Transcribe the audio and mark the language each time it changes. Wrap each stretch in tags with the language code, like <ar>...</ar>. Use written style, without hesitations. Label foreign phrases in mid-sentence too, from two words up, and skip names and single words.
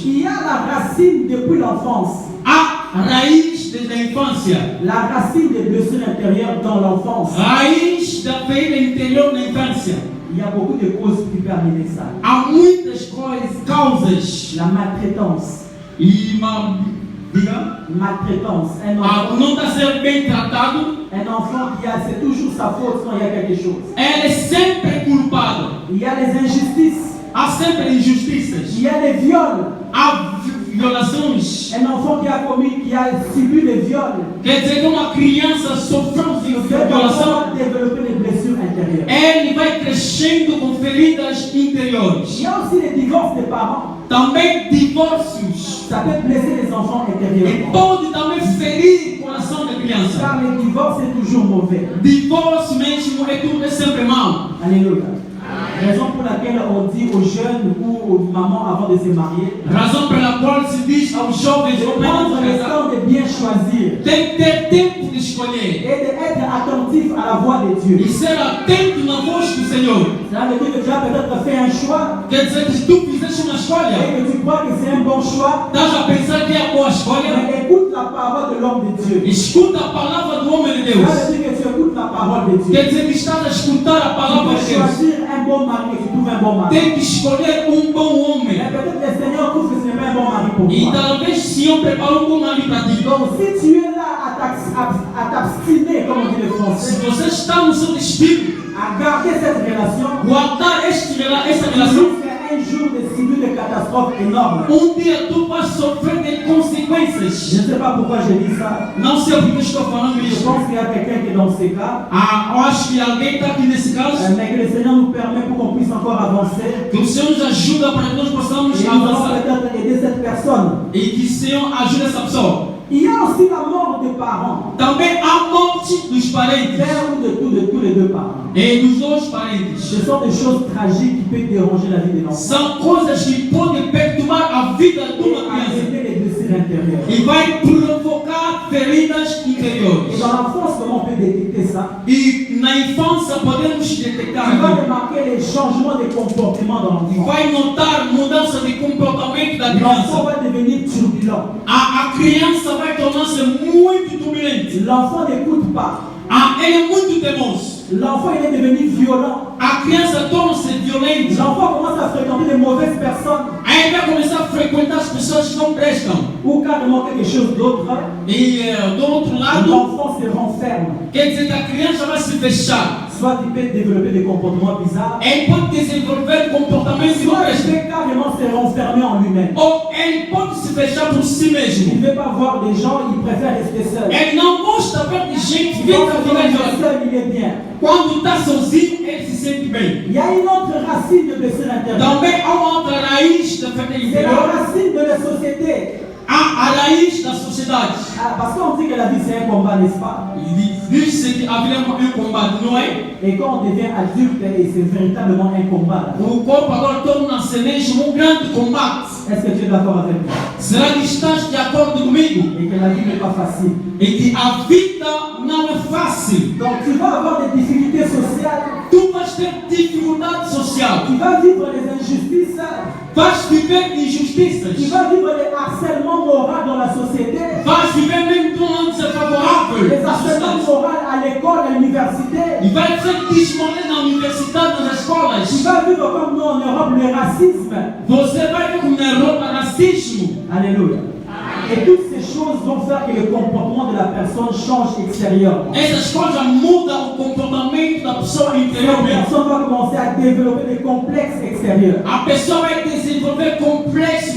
<fr>Il y a la racine depuis l'enfance.</fr> <pt>A raiz desde a infância.</pt> <fr>La racine des blessures intérieures dans l'enfance.</fr> <pt>Raiz da ferida interior na infância.</pt> <fr>Il y a beaucoup de causes qui peuvent amener ça.</fr> <pt>Há muitas causas.</pt> <fr>La maltraitance.</fr> <pt>E uma, diga,</pt> <fr>Maltraitance. Un enfant,</fr> <pt>não está sendo bem tratado.</pt> <fr>c'est toujours sa faute quand il y a quelque chose.</fr> <pt>Ele é sempre culpado.</pt> <fr>Il y a les injustices.</fr> <pt>Há sempre injustiças.</pt> <fr>Il y a les viols.</fr> <pt>Há violações.</pt> <fr>Un enfant qui a subi les viols.</fr> <pt>Quer dizer que uma criança sofreu</pt> <fr>Cet</fr> <pt>violação.</pt> <fr>enfant va développer les blessures intérieures.</fr> <pt>Ele vai crescendo com feridas interiores.</pt> <fr>Il y a aussi les divorces des parents.</fr> <pt>Também divórcios.</pt> <fr>Ça peut blesser les enfants</fr> <pt>E</pt> <fr>intérieurement.</fr> <pt>pode também ferir o coração da criança.</pt> <fr>Car le divorce est toujours mauvais.</fr> <pt>Divórcio mesmo é sempre mal.</pt> <fr>Alléluia. Raison pour laquelle on dit aux jeunes ou aux mamans avant de se marier,</fr> <pt>Razão pela qual se diz aos jovens</pt> <fr>de prendre le temps de bien choisir</fr> <pt>tem que ter tempo de escolher</pt> <fr>et d'être attentif à la voix de Dieu.</fr> <pt>e ser atento na voz do Senhor.</pt> <fr>Ça veut dire que tu as peut-être fait un choix</fr> <pt>Quer dizer que se tu fizeste uma</pt> <fr>et</fr> <pt>escolha,</pt> <fr>que tu crois que c'est un bon choix,</fr> <pt>estás a pensar que é a boa escolha,</pt> <fr>mais écoute la parole de l'homme de Dieu.</fr> <pt>escuta a palavra do homem de</pt> <fr>Ça</fr> <pt>Deus.</pt> <fr>veut dire que tu écoutes la parole de Dieu.</fr> <pt>Quer dizer que estás a escutar a</pt> <fr>Tu</fr> <pt>palavra</pt> <fr>peux</fr> <pt>de Deus.</pt> <fr>choisir un bon mari, tu trouves un bon mari.</fr> <pt>Tem que escolher bom</pt> <fr>Mais</fr> <pt>homem.</pt> <fr>peut-être le Seigneur trouve que ce n'est pas un bon mari. mari pour</fr> <pt>E</pt> <fr>toi.</fr> <pt>talvez se eu preparo um bom marido para ti.</pt> <fr>Donc si tu es là à t'abstiner, comme on dit les</fr> <pt>Se</pt> <fr>Français,</fr> <pt>você está no seu destino,</pt> <fr>à garder cette relation,</fr> <pt>guardar essa relação,</pt> <fr>jusqu'à un jour de subir des catastrophes énormes.</fr> <pt>dia tu vai sofrer de</pt> <fr>Je</fr> <pt>consequências.</pt> <fr>ne sais pas pourquoi j'ai dit ça.</fr> <pt>Não sei porque estou falando</pt> <fr>Je</fr> <pt>isso.</pt> <fr>pense qu'il y a quelqu'un qui est dans ces cas.</fr> <pt>Eu acho que alguém está aqui nesse caso.</pt> <fr>Mais que le Seigneur nous permet pour qu'on puisse encore avancer.</fr> <pt>Que o Senhor nos ajuda para que nós possamos</pt> <fr>Et nous allons</fr> <pt>avançar.</pt> <fr>peut-être aider cette personne.</fr> <pt>E que o Senhor ajude essa pessoa.</pt> <fr>Il y a aussi la mort des parents.</fr> <pt>Também a morte dos parentes.</pt> <fr>Père ou de tous les deux parents.</fr> <pt>E dos dois parentes.</pt> <fr>Ce sont des choses tragiques qui peuvent déranger la vie de l'enfant.</fr> <pt>São coisas que podem perturbar a vida de</pt> <fr>Et</fr> <pt>uma criança.</pt> <fr>arrêter les blessures intérieures.</fr> <pt>E vai provocar feridas</pt> <fr>Et</fr> <pt>interiores.</pt> <fr>dans l'enfance, comment on peut détecter ça?</fr> <pt>E na infância podemos detectar</pt> <fr>Tu vas</fr> <pt>aquilo.</pt> <fr>remarquer les changements de comportement dans</fr> <pt>E</pt> <fr>l'enfant.</fr> <pt>vai notar mudança de comportamento da</pt> <fr>L'enfant</fr> <pt>criança.</pt> <fr>va devenir turbulent.</fr> <pt>A criança vai tornar-se muito turbulente.</pt> <fr>L'enfant n'écoute pas.</fr> <pt>Ele é muito teimoso.</pt> <fr>L'enfant il est devenu violent.</fr> <pt>A criança torna-se violenta.</pt> <fr>L'enfant commence à fréquenter de mauvaises personnes</fr> <pt>Aí vai começar a frequentar as pessoas que não prestam.</pt> <fr>ou carrément quelque chose d'autre.</fr> <pt>E do outro lado,</pt> <fr>L'enfant se renferme.</fr> <pt>quer dizer que a criança vai se fechar.</pt> <fr>Soit il peut développer des comportements bizarres,</fr> <pt>Ele pode desenvolver comportamentos que não</pt> <fr>soit il</fr> <pt>prestam.</pt> <fr>peut carrément se renfermer en lui-même.</fr> <pt>Ou ele pode se fechar por si</pt> <fr>Il</fr> <pt>mesmo.</pt> <fr>ne veut pas voir des gens, il préfère rester seul.</fr> <pt>Ele não gosta de ver de gente</pt> <fr>Il pense</fr> <pt>fica</pt> <fr>que quand il est</fr> <pt>violenta.</pt> <fr>seul, il est bien.</fr> <pt>Quando está sozinho, ele se sente bem.</pt> <fr>Il y a une autre racine de blessure intérieure.</fr> <pt>Também há uma outra raiz da fé</pt> <fr>C'est la</fr> <pt>interior.</pt> <fr>racine de la société.</fr> <pt>A raiz da sociedade.</pt> <fr>Ah, parce qu'on dit que la vie c'est un combat, n'est-ce pas?</fr> <pt>Diz-se que a vida é um combate, não é?</pt> <fr>Et quand on devient adulte, et c'est véritablement un combat.</fr> <pt>O corpo agora torna-se mesmo grande combate.</pt> <fr>Est-ce que tu es d'accord avec moi?</fr> <pt>Será que estás de acordo comigo?</pt> <fr>Et que la vie n'est pas facile.</fr> <pt>E que a vida não é fácil.</pt> <fr>Donc tu vas avoir des difficultés sociales,</fr> <pt>Tu vais ter dificuldade social.</pt> <fr>tu vas vivre les injustices,</fr> <pt>Vais viver</pt> <fr>tu</fr> <pt>injustiças.</pt> <fr>vas vivre les harcèlements moraux dans la société,</fr> <pt>Vais viver mesmo de um ânimo favorável</pt> <fr>les</fr> <pt>na</pt> <fr>harcèlements</fr> <pt>sociedade.</pt> <fr>moraux à l'école, à l'université.</fr> <pt>E vai ser desmolado na universidade, nas</pt> <fr>Tu</fr> <pt>escolas.</pt> <fr>vas vivre comme nous en Europe le racisme.</fr> <pt>Você vai ver como na Europa racismo.</pt> <fr>Alléluia. Et toutes ces choses vont faire que le comportement de la personne change extérieurement.</fr> <pt>Essas coisas mudam o comportamento da pessoa</pt> <fr>La</fr> <pt>interiormente.</pt> <fr>personne va commencer à développer des complexes extérieurs.</fr> <pt>A pessoa vai desenvolver complexo</pt>